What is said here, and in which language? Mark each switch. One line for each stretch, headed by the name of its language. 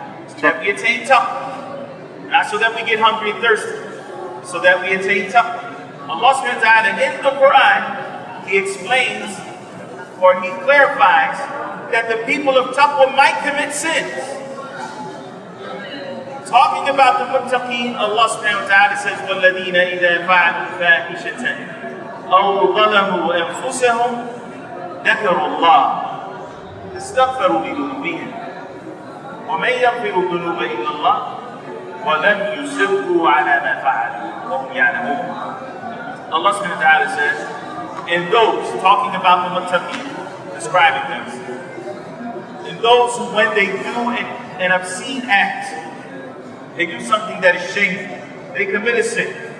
English: So that we attain taqwa. Not so that we get hungry and thirsty, so that we attain taqwa. Allah subhanahu wa ta'ala in the Quran he explains, or he clarifies, that the people of taqwa might commit sins. Talking about the muttaqeen, Allah subhanahu wa ta'ala says,
Arabic: وَالَّذِينَ إِذَا فَعَلُوا فَاحِشَةً أَوْ ظَلَمُوا أَنفُسَهُمْ ذَكَرُوا اللَّهَ فَاسْتَغْفَرُوا لِذُنُوبِهِمْ وَمَنْ يَغْفِرُ الذُّنُوبَ إِلَّا اللَّهُ وَلَمْ يُصِرُّوا عَلَى مَا فَعَلُوا وَهُمْ يَعْلَمُونَ.
English: Allah subhanahu wa ta'ala says, and those, talking about the muttaqeen, describing them, and those who, when they do an obscene act, they do something that is shameful, they commit a sin.